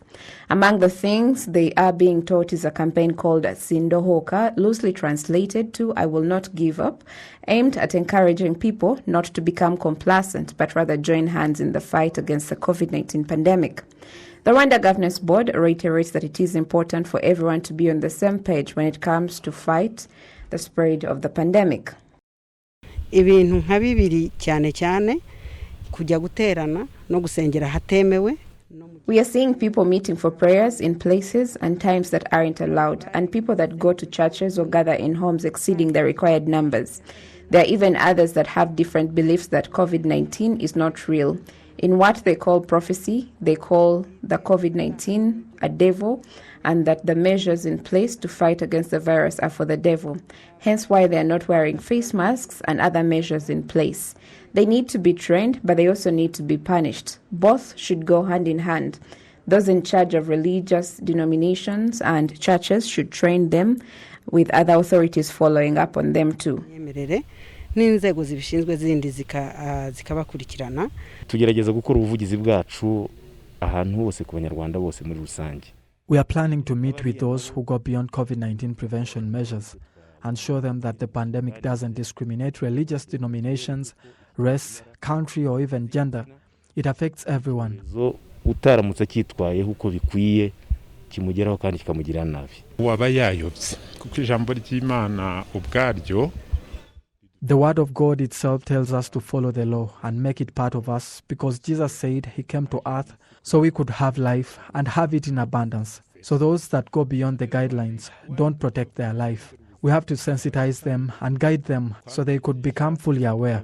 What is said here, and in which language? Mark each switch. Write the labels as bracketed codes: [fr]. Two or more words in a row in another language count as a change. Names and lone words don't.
[en] Among the things they are being taught is a campaign called Sindohoka, loosely translated to I Will Not Give Up, aimed at encouraging people not to become complacent but rather join hands in the fight against the COVID-19 pandemic. The Rwanda Governance Board reiterates that it is important for everyone to be on the same page when it comes to fight the spread of the pandemic. [rw] Ibintu nka bibiri cyane cyane kujya guterana no gusengera hatemewe. [en] We are seeing people meeting for prayers in places and times that aren't allowed, and people that go to churches or gather in homes exceeding the required numbers. There are even others that have different beliefs that COVID-19 is not real. In what they call prophecy, they call the COVID-19 a devil, and that the measures in place to fight against the virus are for the devil. Hence why they are not wearing face masks and other measures in place. They need to be trained, but they also need to be punished. Both should go hand in hand. Those in charge of religious denominations and churches should train them, with other authorities following up on them too. [rw] N'inzego zibishinzwe zindi zikabakurikirana. Tugerageza gukora ubuvugizi bwacu ahantu hose ku banyarwanda bose muri rusange. [en] We are planning to meet with those who go beyond COVID-19 prevention measures and show them that the pandemic doesn't discriminate religious denominations, race, country, or even gender. It affects everyone. [rw] Utaramutse kitwayeho uko bikwiye kimugeraho kandi kikamugirira nabi. Waba yayobye kuko ijambo ry'Imana ubwaryo. [en] The word of God itself tells us to follow the law and make it part of us, because Jesus said he came to earth so we could have life and have it in abundance. So those that go beyond the guidelines don't protect their life. We have to sensitize them and guide them so they could become fully aware.